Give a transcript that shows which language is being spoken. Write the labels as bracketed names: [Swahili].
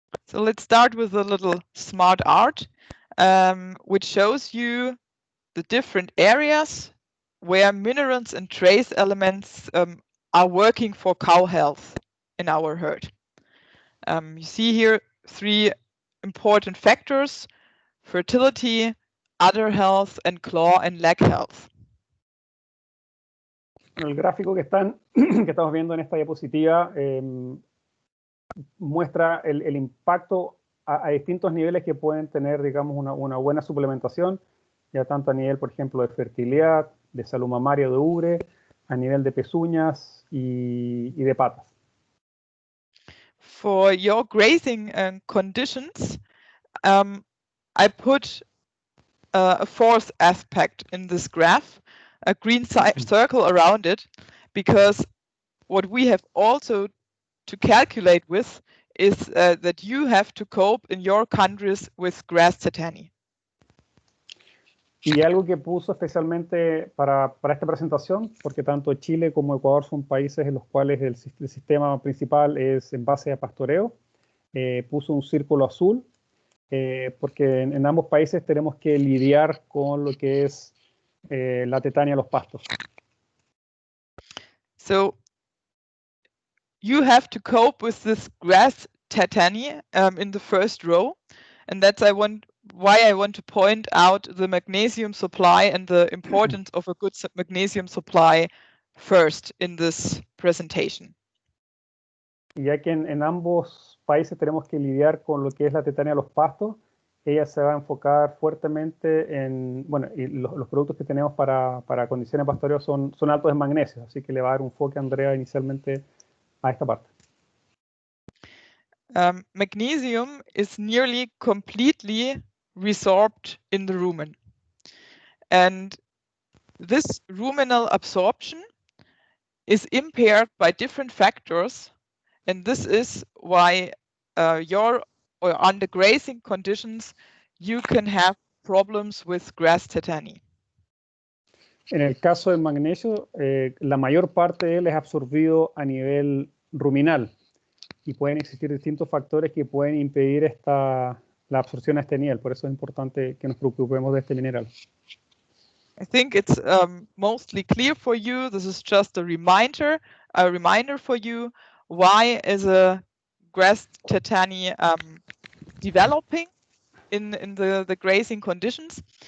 [English] So let's start with a little smart art, which shows you the different areas where minerals and trace elements are working for cow health in our herd. You see here 3 important factors: fertility, udder health, and claw and leg health. [Spanish] El gráfico que estamos viendo en esta diapositiva muestra el impacto a distintos niveles que pueden tener, digamos, una buena suplementación, ya tanto a nivel, por ejemplo, de fertilidad, de salud mamaria o de ubre, a nivel de pezuñas y de patas. [English] For your grazing conditions, I put a 4th aspect in this graph, a green circle around it, because what we have also to calculate with is that you have to cope in your countries with grass tetany. [Spanish] Y algo que puso especialmente para esta presentación, porque tanto Chile como Ecuador son países en los cuales el sistema principal es en base a pastoreo, puso un círculo azul, porque en ambos países tenemos que lidiar con lo que es la tetania a los pastos. [English] So you have to cope with this grass tetany in the first row, and that's why I want to point out the magnesium supply and the importance of a good magnesium supply first in this presentation. [Spanish] Ya que en ambos países tenemos que lidiar con lo que es la tetania a los pastos, ella se va a enfocar fuertemente en, bueno, y los productos que tenemos para condiciones de pastoreo son altos en magnesio, así que le va a dar un enfoque a Andrea inicialmente a esta parte. [English] Magnesium is nearly completely resorbed in the rumen. And this ruminal absorption is impaired by different factors, and this is why under grazing conditions you can have problems with grass tetany. [Spanish] En el caso del magnesio, la mayor parte de él es absorbido a nivel ruminal y pueden existir distintos factores que pueden impedir la absorción a este nivel. Por eso es importante que nos preocupemos de este mineral. [English] I think it's mostly clear for you. This is just a reminder for you why is a grass tetany developing in the grazing conditions.